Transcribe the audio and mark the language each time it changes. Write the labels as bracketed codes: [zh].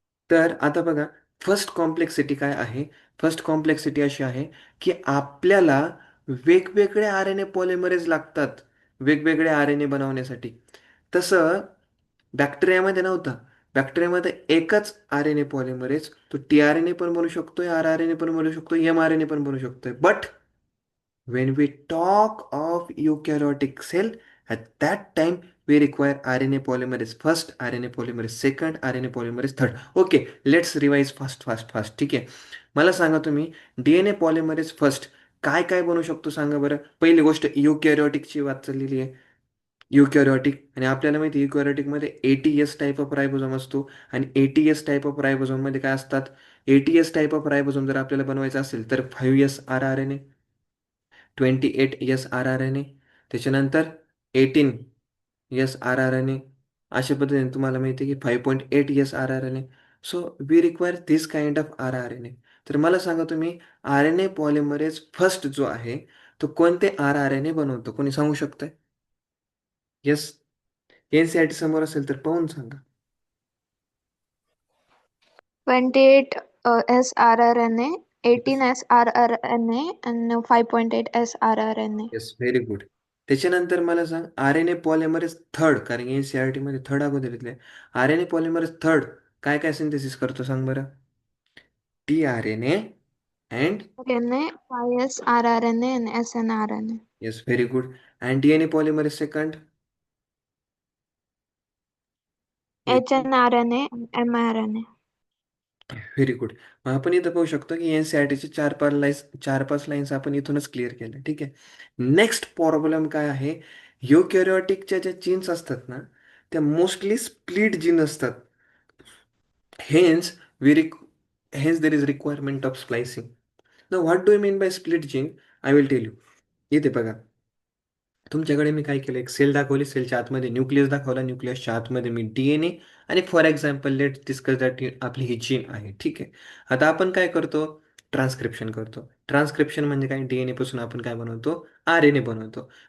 [mr] तर आता बघा, फर्स्ट कॉम्प्लेक्सिटी काय आहे? फर्स्ट कॉम्प्लेक्सिटी अशी आहे की आपल्याला वेगवेगळे आर एन ए पॉलिमरेज लागतात वेगवेगळे आर एन ए बनवण्यासाठी. तसं बॅक्टेरियामध्ये नव्हतं. बॅक्टेरियामध्ये एकच आर एन ए पॉलिमरेज, तो टी आर एन ए पण बनवू शकतोय, आर आर एन ए पण बनवू शकतोय, एम आर एन ए पण बनवू शकतोय. But [en] when we talk of eukaryotic cell, at that time we require RNA polymerase first, RNA polymerase second, RNA polymerase third. Okay, let's revise fast. [mr] ठीक आहे. मला सांगा तुम्ही, DNA पॉलिमरेज फर्स्ट काय काय बनवू शकतो सांगा बरं. पहिली गोष्ट युकॅरियोटिकची वाद चाललेली आहे. युकॅरियोटिक, आणि आपल्याला माहिती आहे युकॅरियोटिकमध्ये एटीएस टाईप ऑफ रायबोझोम असतो. आणि एटीएस टाईप ऑफ रायबोझोममध्ये काय असतात? एटीएस टाईप ऑफ रायबोझोम जर आपल्याला बनवायचं असेल तर 5S R R N A, 28S R R N A, त्याच्यानंतर 18S R R N A. अशा पद्धतीने तुम्हाला माहिती आहे की 5.8S R R N A. [en] So we require this kind of R R N A. [mr] तर मला सांगा तुम्ही, R N A polymerase first जो आहे तो कोणते आर आर एन ए बनवतो? कोणी सांगू शकतंय? [en] yes, [mr] N C I T समोर असेल तर पाहून सांगा. [en] 28 sRNA, 18 sRNA, and 5.8 sRNA. Yes, very good. [mr] त्याच्यानंतर मला सांग, R N A polymerase third, कारण एन सी आर टीमध्ये थर्ड अगोदर येतले. R N A polymerase third काय काय सिंथेसिस करतो सांग बरं. [en] T R N A and, RNA, 5S rRNA, and snRNA. Yes, very good. And D N A polymerase second. hnRNA and mRNA. Very good. [mr] मग आपण इथं पाहू शकतो की एन सी आर टीचे चार पाच लाईन्स आपण इथूनच क्लिअर केल्या. ठीक आहे. नेक्स्ट प्रॉब्लेम काय आहे, युकॅरियोटिकच्या ज्या जीन्स असतात ना, त्या मोस्टली स्प्लिट जीन असतात. [en] Hence we रिक hence there is requirement of splicing. ना what do you mean by split gene? I will tell you. [mr] इथे बघा, तुमच्याकडे मी काय केलं, एक सेल दाखवली, सेलच्या आतमध्ये न्यूक्लियस दाखवला, न्यूक्लियसच्या आतमध्ये मी डी एन ए आणि [en] for example let discuss that [mr] आपली ही जीन आहे, ठीक आहे. आता आपण काय करतो, ट्रान्सक्रिप्शन करतो. ट्रान्सक्रिप्शन म्हणजे काय, डीएनए पासून आपण काय बनवतो, आर एन ए बनवतो.